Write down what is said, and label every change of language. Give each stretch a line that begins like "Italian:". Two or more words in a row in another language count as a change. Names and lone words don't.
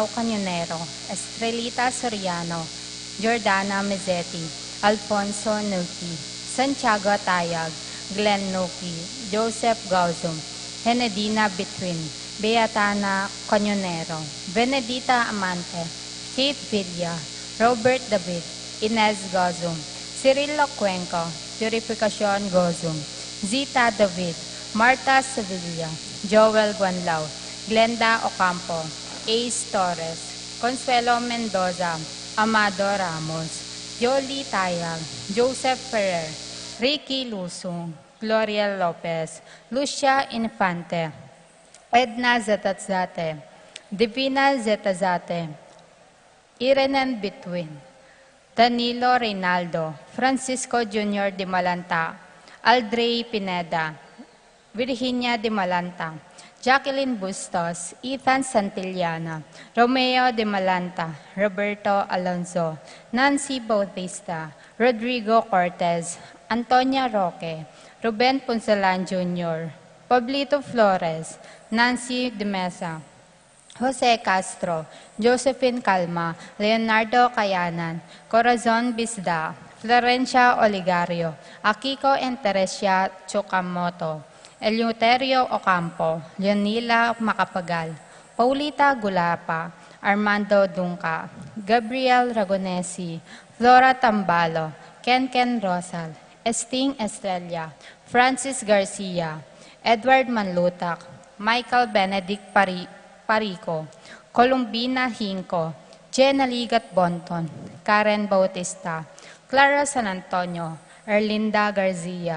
English: Canyonero, Estrelita Soriano, Jordana Mezzetti, Alfonso Nuki, Santiago Tayag, Glenn Nuki, Joseph Gauzum, Henedina Betwin, Beatana Canyonero, Benedita Amante, Kate Villa, Robert David, Inez Gozum, Cirilo Cuenco, Purificacion Gozum, Zita David, Marta Sevilla, Joel Guanlao, Glenda Ocampo, Ace Torres, Consuelo Mendoza, Amado Ramos, Yoli Tayag, Joseph Ferrer, Ricky Lusung, Gloria Lopez, Lucia Infante, Edna Zetatzate, Divina Zetazate, Irenen Betwin, Danilo Reynaldo, Francisco Jr. de Malanta, Aldrey Pineda, Virginia de Malanta, Jacqueline Bustos, Ethan Santillana, Romeo de Malanta, Roberto Alonso, Nancy Bautista, Rodrigo Cortez, Antonia Roque, Ruben Punsalan Jr., Pablito Flores, Nancy de Mesa, Jose Castro, Josephine Calma, Leonardo Cayanan, Corazon Bisda, Florencia Oligario, Akiko and Teresia Chocamoto, Eleuterio Ocampo, Leonila Macapagal, Paulita Gulapa, Armando Dunca, Gabriel Ragonesi, Flora Tambalo, Ken Rosal, Esting Estrella, Francis Garcia, Edward Manlutak, Michael Benedict Parico, Columbina Hinco, Jenna Ligat Bonton, Karen Bautista, Clara San Antonio, Erlinda Garcia,